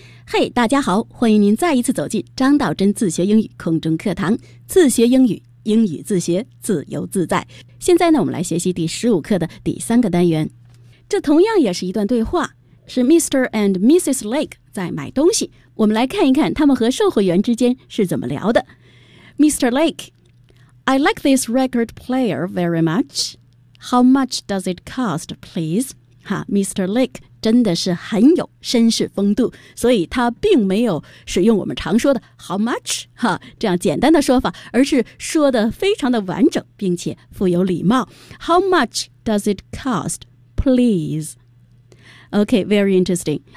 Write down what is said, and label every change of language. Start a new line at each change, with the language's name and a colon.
Chinese: Hey, 大家好，欢迎您再一次走进张道真自学英语空中课堂，自学英语，英语自学，自由自在。现在呢，我们来学习第15课的第三个单元。这同样也是一段对话，是 Mr. and Mrs. Lake 在买东西。我们来看一看他们和售货员之间是怎么聊的。
English: Mr. Lake, I like this record player very much. How much does it cost, please? Mr.
Chinese: Lake 真的是很有绅士风度，所以他并没有使用我们常说的 how much 这样简单的说法，而是说的非常的完整，并且富有礼貌。
English: How much does it cost? Please. Okay, very interesting.